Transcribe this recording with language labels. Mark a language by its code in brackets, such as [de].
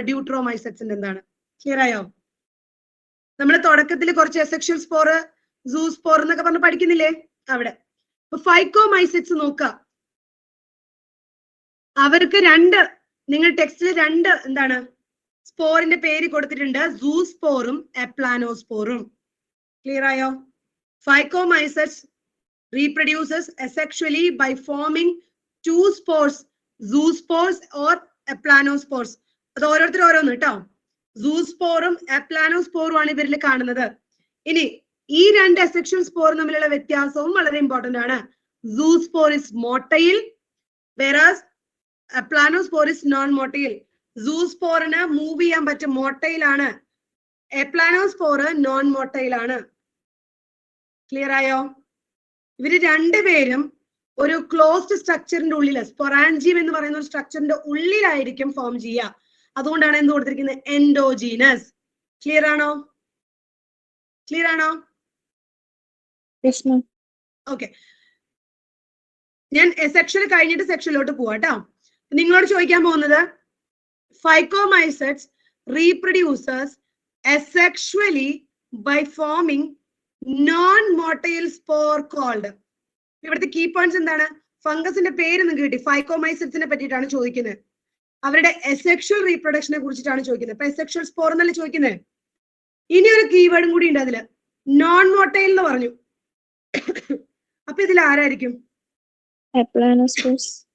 [ml] ഡ്യൂട്രോമൈസിറ്റ്സിന്റെ എന്താണ്? ക്ലിയർ ആയോ? നമ്മൾ തുടക്കത്തിൽ കുറച്ച് എസെക്ഷൽ സ്പോർ, സൂ സ്പോർ എന്നൊക്കെ പറഞ്ഞ് പഠിക്കുന്നില്ലേ? അവിടെ ഫൈക്കോമൈസിറ്റ്സ് നോക്കാം. അവർക്ക് നിങ്ങൾ ടെക്സ്റ്റിൽ 2 എന്താണ് സ്പോറിന്റെ പേര് കൊടുത്തിട്ടുണ്ട്. സൂസ്പോറും എപ്ലാനോസ്പോറും. ക്ലിയർ ആയോ? [en] Phycomycetes reproduces asexually by forming 2 spores, zoospores or eplanospores. [ml] അത് ഓരോരുത്തർ ഓരോന്ന് കേട്ടോ. സൂസ്പോറും എപ്ലാനോസ്പോറും ആണ് ഇവരിൽ കാണുന്നത്. ഇനി ഈ 2 അസെക്ഷൽ സ്പോർ തമ്മിലുള്ള വ്യത്യാസവും വളരെ ഇമ്പോർട്ടന്റ് ആണ്. [en] Zoospore is motile, whereas aplanospore is non motile. [ml] സൂസ്പോറിന് move ചെയ്യാൻ പറ്റും, മോട്ടൈൽ ആണ്. എപ്ലാനോസ്പോർ നോൺ മോട്ടൈൽ ആണ്. ക്ലിയർ ആയോ? ഇവര് രണ്ടുപേരും ഒരു ക്ലോസ്ഡ് സ്ട്രക്ചറിന്റെ ഉള്ളിൽ, സ്പൊറാൻജിയം എന്ന് പറയുന്ന ഒരു സ്ട്രക്ചറിന്റെ ഉള്ളിലായിരിക്കും ഫോം ചെയ്യുക. അതുകൊണ്ടാണ് എന്ത് കൊടുത്തിരിക്കുന്നത്? എൻഡോജീനസ്. ക്ലിയർ ആണോ? ക്ലിയർ ആണോ? [en] Yes, ma'am. [ml] ഓക്കെ, ഞാൻ സെക്ഷൻ കഴിഞ്ഞിട്ട് സെക്ഷനിലോട്ട് പോവാട്ടോ. നിങ്ങളോട് ചോദിക്കാൻ പോകുന്നത് [en] Phycomycetes reproduces asexually by forming non-motile spore called. [ml] ഇവിടുത്തെ കീ പോയിന്റ്സ് എന്താണ്? ഫംഗസിന്റെ പേര് നിങ്ങൾക്ക് കിട്ടി. ഫൈക്കോമൈസിറ്റ്സിനെ പറ്റിയിട്ടാണ് ചോദിക്കുന്നത്. അവരുടെ എസെക്ഷൽ റീപ്രൊഡക്ഷനെ കുറിച്ചിട്ടാണ് ചോദിക്കുന്നത്. ഇപ്പൊ എസെക്ഷൽ സ്പോർ എന്നല്ലേ ചോദിക്കുന്നത്. ഇനി ഒരു കീവേഡും കൂടി ഉണ്ട് അതില്, നോൺ മോട്ടൈൽ എന്ന് പറഞ്ഞു. അപ്പൊ ഇതിൽ ആരായിരിക്കും? [en] Eplanospores.